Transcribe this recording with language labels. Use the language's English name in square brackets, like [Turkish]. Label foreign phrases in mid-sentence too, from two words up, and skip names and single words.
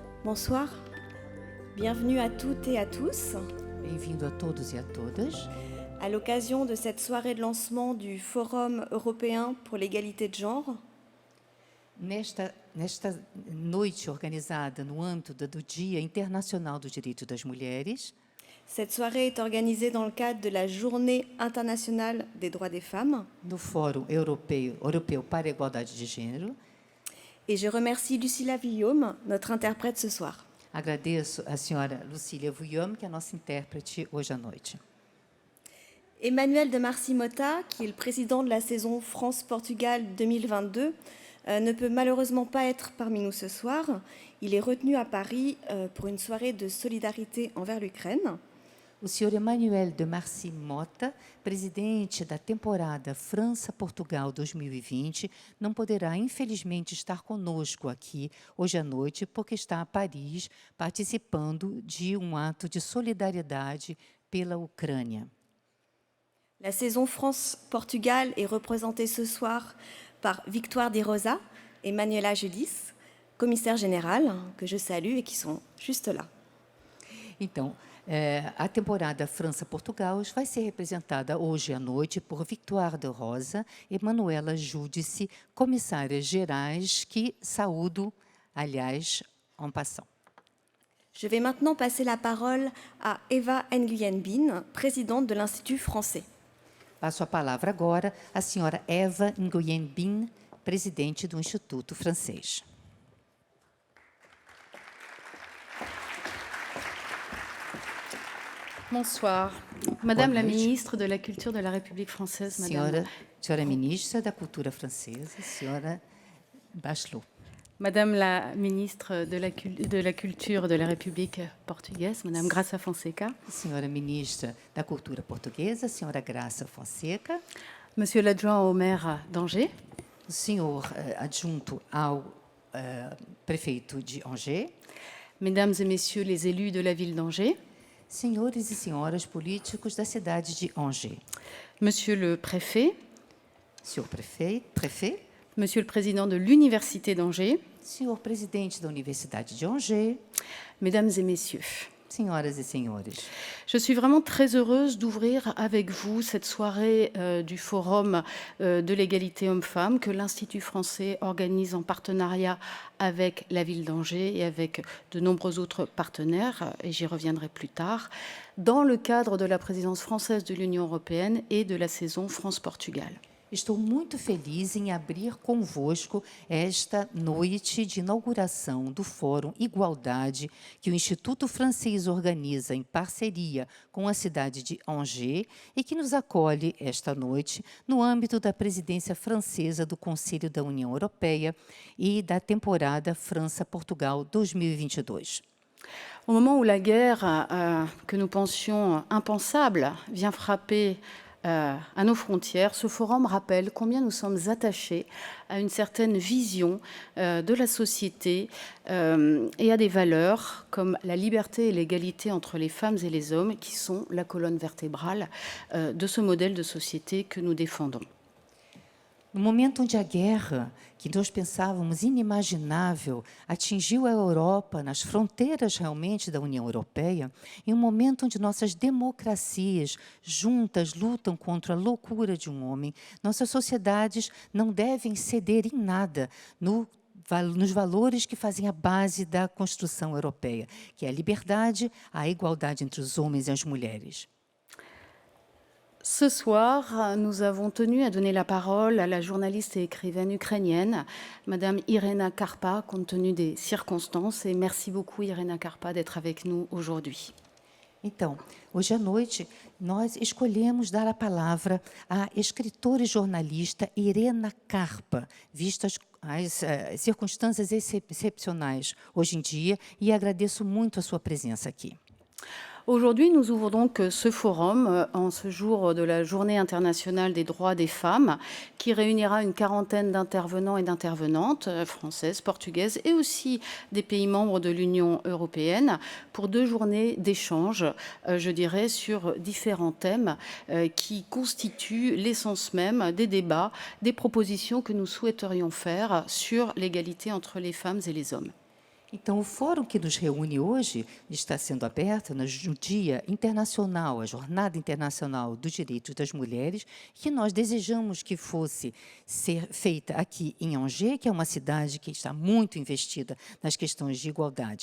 [French] Bonsoir, bienvenue à toutes et à tous [Portuguese] Bem-vindo a todos e a todas. [French] à l'occasion de cette soirée de lancement du Forum européen pour l'égalité de genre. [Portuguese] Nesta noite organizada no âmbito do Dia Internacional do Direito das Mulheres, [French] Cette soirée est organisée dans le cadre de la Journée internationale des droits des femmes. [Portuguese] no Fórum Europeu para a Igualdade de Gênero, [French] Et je remercie Lucilla Guillaume, notre interprète ce soir. [Portuguese] agradeço a senhora Lucília Vuillaume, que é a nossa intérprete hoje à noite. [French] Emmanuel de Marcy-Motta, qui est le président de la saison France-Portugal 2022, ne peut malheureusement pas être parmi nous ce soir. Il est retenu à Paris pour une soirée de solidarité envers l'Ukraine. [Portuguese] O senhor Emmanuel de Marcy Motta, presidente da temporada França-Portugal 2020, não poderá, infelizmente, estar conosco aqui hoje à noite, porque está a Paris participando de um ato de solidariedade pela Ucrânia. [French] La saison France-Portugal est représentée ce soir par Victoire de Rosa et Manuela Julis, commissaire générale, que je salue et qui sont juste là. [Portuguese] Então, a temporada França-Portugal vai ser representada hoje à noite por Victoire de Rosa e Manuela Giudice, comissárias gerais, que saúdo, aliás, [French] en passant. Je vais maintenant passer la parole à Eva Nguyen Bin, présidente de l'Institut français. [Portuguese] Passo a palavra agora à senhora Eva Nguyen Bin, presidente do Instituto Francês. [French] Bonsoir. Madame la [Portuguese] Boa noite. [French] ministre de la Culture de la République française, Madame, [Portuguese] Senhora ministra da Cultura Francesa, senhora Bachelot. [French] Madame la ministre de la Culture de la République portugaise, Madame Graça Fonseca, [Portuguese] Senhora ministra da Cultura Portuguesa, senhora Graça Fonseca, [French] Monsieur l'adjoint au maire d'Angers, [Portuguese] o senhor adjunto ao prefeito de Angers, [French] Mesdames et Messieurs les élus de la ville d'Angers, [Portuguese] senhores e senhoras políticos da cidade de Angers, [French] Monsieur le préfet, [Portuguese] senhor prefeito, [French] Monsieur le président de l'Université d'Angers, [Portuguese] senhor presidente da Universidade de Angers, [French] Mesdames et Messieurs. [Portuguese] senhoras e senhores. [French] Je suis vraiment très heureuse d'ouvrir avec vous cette soirée du Forum de l'égalité homme-femme que l'Institut français organise en partenariat avec la ville d'Angers et avec de nombreux autres partenaires, et j'y reviendrai plus tard, dans le cadre de la présidence française de l'Union européenne et de la saison France-Portugal. [Portuguese] Estou muito feliz em abrir convosco esta noite de inauguração do Fórum Igualdade, que o Instituto Francês organiza em parceria com a cidade de Angers e que nos acolhe esta noite no âmbito da presidência francesa do Conselho da União Europeia e da temporada França-Portugal 2022. [French] Au moment où la guerre que nous pensions impensable vient frapper à nos frontières, ce forum rappelle combien nous sommes attachés à une certaine vision de la société et à des valeurs comme la liberté et l'égalité entre les femmes et les hommes qui sont la colonne vertébrale de ce modèle de société que nous défendons. [Portuguese] No momento onde a guerra, que nós pensávamos inimaginável, atingiu a Europa, nas fronteiras realmente da União Europeia, em um momento onde nossas democracias juntas lutam contra a loucura de um homem, nossas sociedades não devem ceder em nada nos valores que fazem a base da construção europeia, que é a liberdade, a igualdade entre os homens e as mulheres. [French] Ce soir, nous avons tenu à donner la parole à la journaliste et écrivaine ukrainienne, Madame Irena Karpa, compte tenu des circonstances. Et merci beaucoup, Irena Karpa, d'être avec nous aujourd'hui. [Portuguese] Então, hoje à noite, nós escolhemos dar a palavra à escritora e jornalista Irena Karpa, vistas as circunstâncias excepcionais hoje em dia, e agradeço muito a sua presença aqui. [French] Aujourd'hui, nous ouvrons donc ce forum en ce jour de la Journée internationale des droits des femmes qui réunira une quarantaine d'intervenants et d'intervenantes françaises, portugaises et aussi des pays membres de l'Union européenne pour 2 journées d'échange, je dirais, sur différents thèmes qui constituent l'essence même des débats, des propositions que nous souhaiterions faire sur l'égalité entre les femmes et les hommes. [Portuguese] Então, o fórum que nos reúne hoje está sendo aberto no Dia Internacional, a Jornada Internacional dos Direitos das Mulheres, que nós desejamos que fosse ser feita aqui em Angers, que é uma cidade que está muito investida nas questões de igualdade.